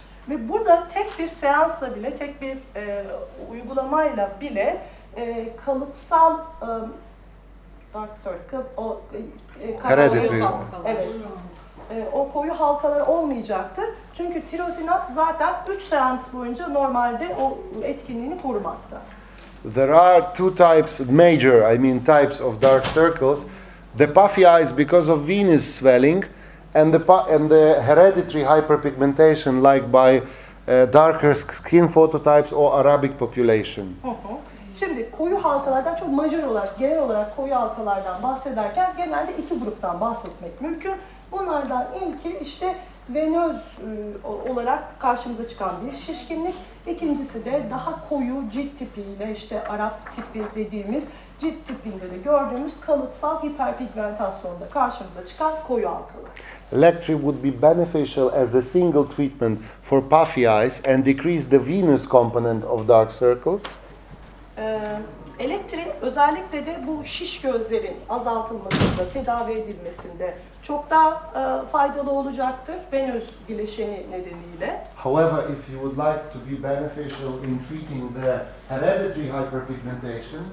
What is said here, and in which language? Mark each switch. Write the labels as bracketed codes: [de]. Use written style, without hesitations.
[tr] Ve burada tek bir seansla bile, tek bir uygulamayla bile kalıtsal [en] dark circle, Hereditary. [tr] Evet. O koyu halkalar olmayacaktı. Çünkü tirosinat zaten 3 seans boyunca normalde o etkinliğini korumakta. [en] There are two types, types of dark circles. The puffy eyes because of venous swelling, and the hereditary hyperpigmentation like by darker skin phototypes or Arabic population. [tr] Şimdi koyu halkalardan çok majör olarak, genel olarak koyu halkalardan bahsederken genelde 2 gruptan bahsetmek mümkün. Bunlardan ilki işte venöz olarak karşımıza çıkan bir şişkinlik. İkincisi de daha koyu cilt tipiyle işte Arap tipi dediğimiz cilt tipinde de gördüğümüz kalıtsal hiperpigmentasyonda karşımıza çıkan koyu halkalar. [en] Electri would be beneficial as the single treatment for puffy eyes and decrease the venous component of dark circles. [tr] Electri özellikle de bu şiş gözlerin azaltılmasında, tedavi edilmesinde çok daha faydalı olacaktır venöz bileşeni nedeniyle. [en] However, if you would like to be beneficial in treating the hereditary hyperpigmentation,